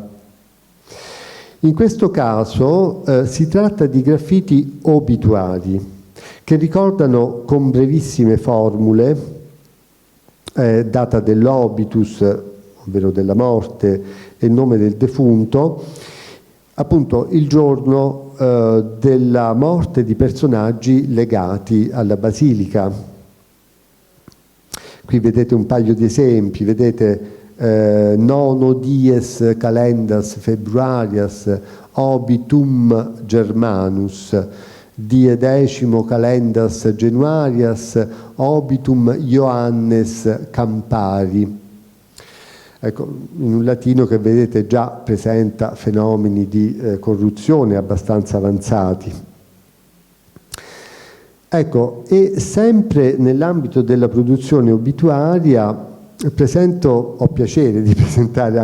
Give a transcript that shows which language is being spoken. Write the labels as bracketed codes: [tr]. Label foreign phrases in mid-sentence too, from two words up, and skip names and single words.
[it] In questo caso si tratta di graffiti obituari che ricordano con brevissime formule data dell'obitus, ovvero della morte, e il nome del defunto, appunto il giorno della morte di personaggi legati alla basilica. Qui vedete un paio di esempi, vedete [la] nono dies calendas februarias obitum Germanus, die decimo calendas Januarias obitum Ioannes Campari. [it] Ecco, in un latino che vedete già presenta fenomeni di corruzione abbastanza avanzati. Ecco, e sempre nell'ambito della produzione obituaria ho piacere di presentare